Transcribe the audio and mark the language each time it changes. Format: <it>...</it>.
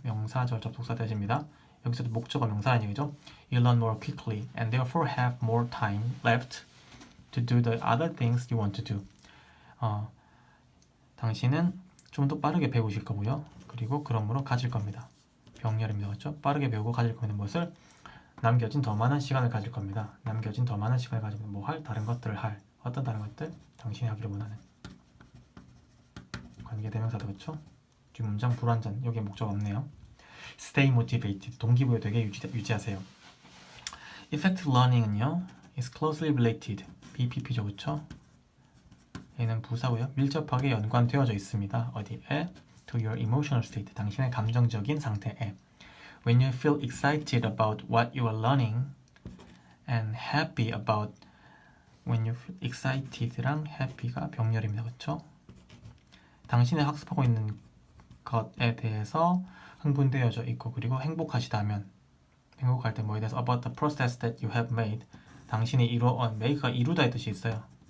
<ko>명사절 접속사 대집니다. 여기서도 목적어 명사라는 얘기죠.</ko> <en>You learn more quickly and therefore have more time left to do the other things you want to do.</en> <ko>당신은 좀 더 빠르게 배우실 거고요. 그리고 그러므로 가질 겁니다. 병렬입니다. 그렇죠? 빠르게 배우고 가질 거는 무엇을? 남겨진 더 많은 시간을 가질 겁니다. 남겨진 더 많은 시간을 가지면 뭐 할? 다른 것들을 할. 어떤 다른 것들? 당신이 하기를 원하는. 관계대명사도 그렇죠? 뒷문장 불완전. 여기에 목적 없네요.</ko> <en>Stay motivated.</en> <ko>동기부여 되게 유지하세요. Effective learning은요.</ko> <en>is closely related.</en> <ko>BPP죠, 그렇죠? 얘는 부사고요. 밀접하게 연관되어져 있습니다. 어디에?</ko> <en>To your emotional state.</en> <ko>당신의 감정적인 상태에.</ko> <en>When you feel excited about what you are learning and happy about when you feel excited랑 happy가</en> <ko>병렬입니다. 그렇죠? 당신의 학습하고 있는 것에 대해서 흥분되어져 있고 그리고 행복하시다면 행복할 때 뭐에 대해서</ko> <en>about the process that you have made</en> <ko>당신이 이루어온 make가 이루다의 뜻이 있어요.</ko>